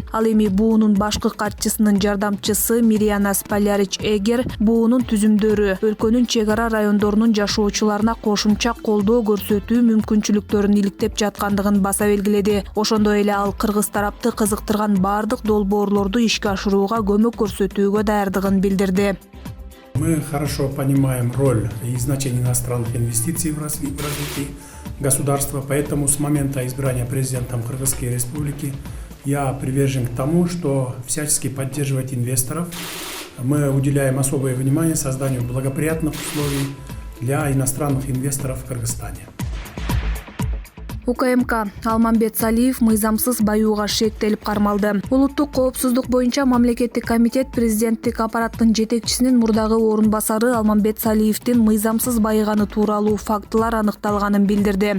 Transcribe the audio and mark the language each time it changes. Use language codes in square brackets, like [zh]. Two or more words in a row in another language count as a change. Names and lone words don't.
[ky] Ал эми буунун башкы катчысынын жардамчысы Мириана Сполярич Эгер буунун түзүмдөрү өлкөнүн чек ара райондорунун жашоочуларына кошумча колдоо көрсөтүү мүмкүнчүлүктөрүн иликтеп жаткандыгын баса белгиледи. Ошондой эле ал кыргыз тарапты кызыктырган бардык долбоорлорду ишке ашырууга көмөк көрсөтүүгө даярдыгын билдирди. [ru] Мы хорошо понимаем роль и значение иностранных инвестиций в развитии государства, поэтому с момента избрания президентом Кыргызской Республики я привержен к тому, что всячески поддерживать инвесторов. Мы уделяем особое внимание созданию благоприятных условий для иностранных инвесторов в Кыргызстане. [ky] УКМК Алмамбет Салиев мыйзамсыз баюуга шектелип кармалды. Улуттук коопсуздук боюнча мамлекеттик комитет президенттик аппараттын жетекчисинин мурдагы орун басары Алмамбет Салиевдин мыйзамсыз байыганы тууралуу фактылар аныкталганын билдирди.